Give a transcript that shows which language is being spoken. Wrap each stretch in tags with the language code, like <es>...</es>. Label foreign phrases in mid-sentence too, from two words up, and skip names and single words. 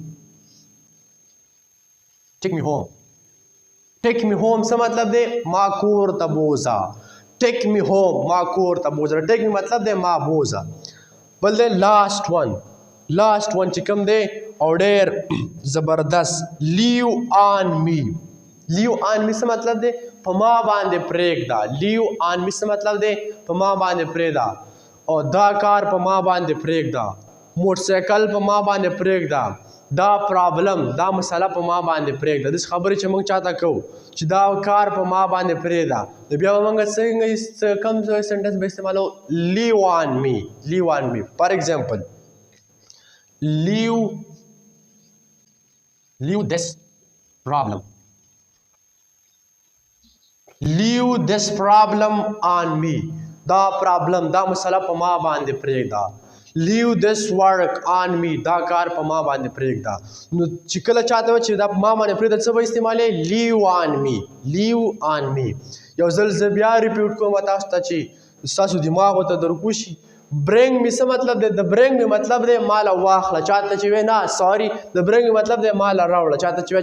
<en>take me home take me home</en> <ps>څه مطلب دی ما کور ته بوزه</ps> <en>take me home</en> <ps>ما کور ته بوزه</ps> <en>take me</en> <ps>مطلب دی ما بوزه بل دی</ps> <en>last one</en> <ps>چې کوم دی او ډېر زبردست</ps> <en>leave on me leave on me</en> <ps>څه مطلب دی په ما باندې پرېږده</ps> <en>leave on me</en> <ps>څه مطلب دی په ما باندې پرېږده او دا کار په ما باندې پرېږده موټر سایکل په ما باندې پرېږده دا پرابلم دا مسله په ما باندې پرېږده داسې خبرې چې موږ چاته کوو چې دا کار په ما باندې پرېږده نو بیا به موږ څنګه کوم سنټنس به استعمالو</ps> <en>leave on me for example leave this problem on me</en> <ps>دا پرابلم دا مسله په ما باندې پرېږده</ps> <en>leave this work on me</en> <ps>دا کار په ما باندې پرېږده نو چې کله چاته چې دا په ما باندې پرېږده څه به استعمالوي</ps> <en>leave on me</en> <ps>یو ځل زه بیا ریپیټ کوم تاسو ته چې ستاسو دماغ ورته درکوشي</ps> <en>bring me</en> <ps>څه مطلب دی د</ps> <en>bring me</en> <ps>مطلب دی ماله واخله چاته چې وی نه سوري د</ps> <en>bring me</en> <ps>مطلب دی ماله راوړه چاته چې وی</ps>